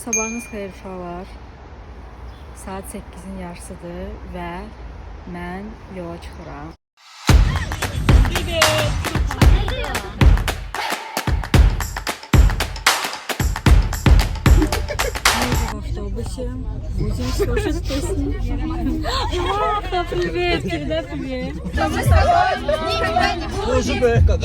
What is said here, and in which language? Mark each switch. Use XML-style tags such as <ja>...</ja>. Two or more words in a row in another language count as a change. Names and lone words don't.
<az>Sabahınız xeyir uşaqlar. Saat 8-in yarısıdır və mən yola çıxıram.</az> <ru>Мы в автобусе будем слушать песни. Маха, привет, передай привет. Мы с тобой никогда не будем.</ru>